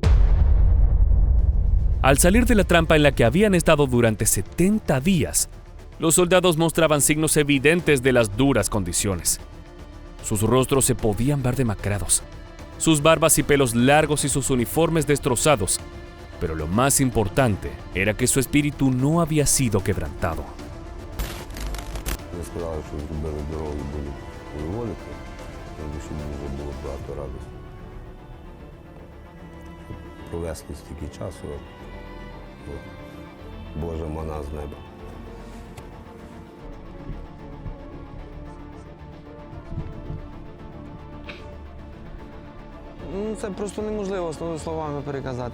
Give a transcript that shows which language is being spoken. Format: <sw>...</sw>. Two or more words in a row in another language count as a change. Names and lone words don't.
<es>Al salir de la trampa en la que habían estado durante 70 días, los soldados mostraban signos evidentes de las duras condiciones. Sus rostros se podían ver demacrados, sus barbas y pelos largos y sus uniformes destrozados, pero lo más importante era que su espíritu no había sido quebrantado.</es> <uk>Вони сказали, що зробили дорогу і будуть виводити, тому що дуже було багато радості. Провести стільки часу, от, Божа мана з неба. Ну, це просто неможливо словами переказати.</uk>